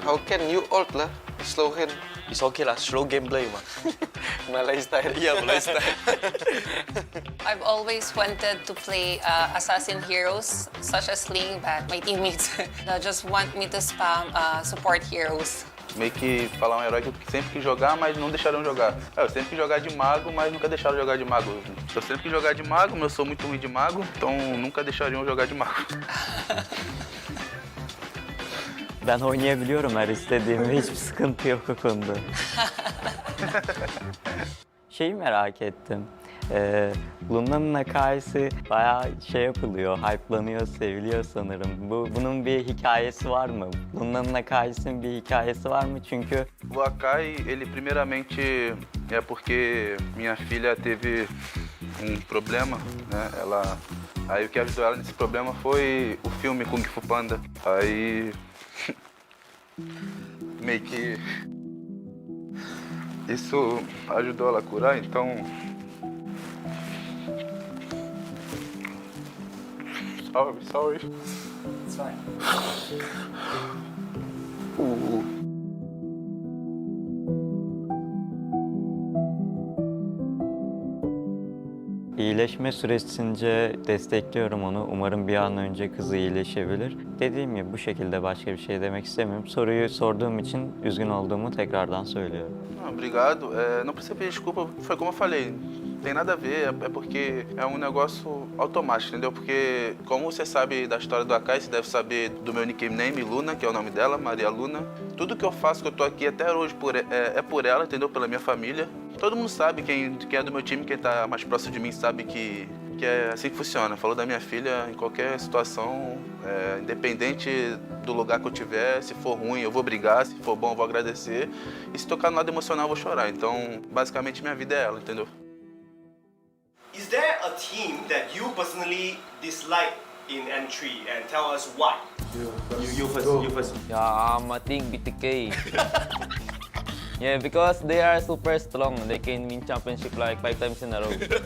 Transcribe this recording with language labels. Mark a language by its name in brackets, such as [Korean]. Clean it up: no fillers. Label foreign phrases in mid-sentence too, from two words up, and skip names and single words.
[English] How can you ult lah? Slow hand. It's okay lah, slow gameplay ma. Malay style. Yeah, Malay style. I've always wanted to play assassin heroes such as Ling, but my teammates just want me to spam support heroes. [Portuguese] Meio que falar um herói que eu sempre quis jogar, mas não deixaram jogar. Eu sempre quis jogar de mago, mas nunca deixaram jogar de mago. Eu sempre quis jogar de mago, mas eu sou muito ruim de mago, então nunca deixariam jogar de mago. [Turkish] Ben oynayabiliyorum her istediğimde, hiçbir sıkıntı yok o konuda. Şeyi merak ettim. Luna'nın hikayesi bayağı şey yapılıyor, hype'lanıyor, seviliyor sanırım. Bunun bir hikayesi var mı? Luna'nın hikayesinin bir hikayesi var mı? Çünkü [Portuguese] O Akai, ele primeiramente é porque minha filha teve problema, né? Aí o que ajudou ela nesse problema foi o filme Kung Fu Panda. Aí meio que isso ajudou ela a curar, então sorry. [English] It's fine. [Turkish] İyileşme süresince destekliyorum onu. Umarım bir an önce kızı iyileşebilir. Dediğim gibi bu şekilde başka bir şey demek istemiyorum. Soruyu sorduğum için üzgün olduğumu tekrardan söylüyorum. [Portuguese] Obrigado. Não precisa pedir desculpa, foi como eu falei. Tem nada a ver, é porque é um negócio automático, entendeu? Porque, como você sabe da história do Akai, você deve saber do meu nickname, Luna, que é o nome dela, Maria Luna. Tudo que eu faço, que eu tô aqui até hoje, é por ela, entendeu? Pela minha família. Todo mundo sabe, quem é do meu time, quem tá mais próximo de mim, sabe que é assim que funciona. Falou da minha filha, em qualquer situação, independente do lugar que eu tiver, se for ruim eu vou brigar, se for bom eu vou agradecer. E se tocar no lado emocional eu vou chorar. Então, basicamente, minha vida é ela, entendeu? [English] Is there a team that you personally dislike in N3 and tell us why? You first. Yeah, I think BTK. Yeah, because they are super strong. They can win championship like 5 times in a row.